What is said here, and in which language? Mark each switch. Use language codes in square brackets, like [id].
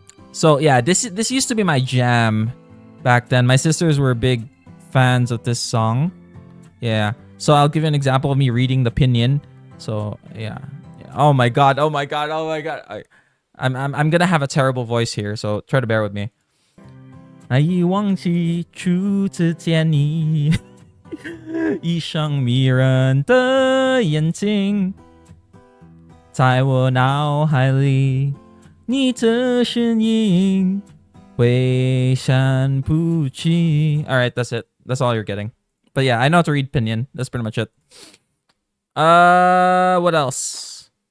[en] So yeah, this used to be my jam back then. My sisters were big fans of this song. Yeah. So I'll give you an example of me reading the pinyin. So yeah. Oh my god. Oh my god. Oh my god. I'm gonna have a terrible voice here, so try to bear with me. [zh] 难以忘记初次见你，一双迷人的眼睛，在我脑海里，你的身影挥闪不去。 [en] All right, that's it. That's all you're getting. But yeah, I know how to read pinyin. That's pretty much it. What else?